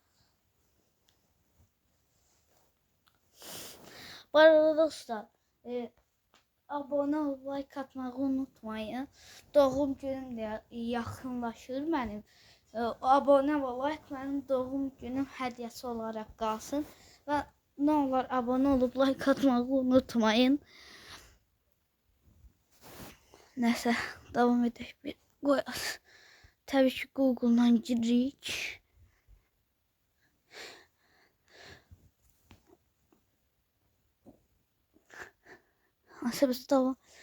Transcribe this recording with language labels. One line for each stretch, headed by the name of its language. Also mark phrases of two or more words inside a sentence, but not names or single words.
Turkish: Bu arada dostlar, abone ol, like atmayı unutmayın.
Azerbaijani: Doğum günüm də yaxınlaşır mənim.
Turkish: Abone ol,
Azerbaijani: like mənim doğum günüm hədiyyəsi olaraq qalsın və
Turkish: ne olur abone olup like atmayı unutmayın. Neyse, devam edelim. Bir koyarız.
Azerbaijani: Tabii ki Google'dan giririk.
Turkish: Neyse biz devam.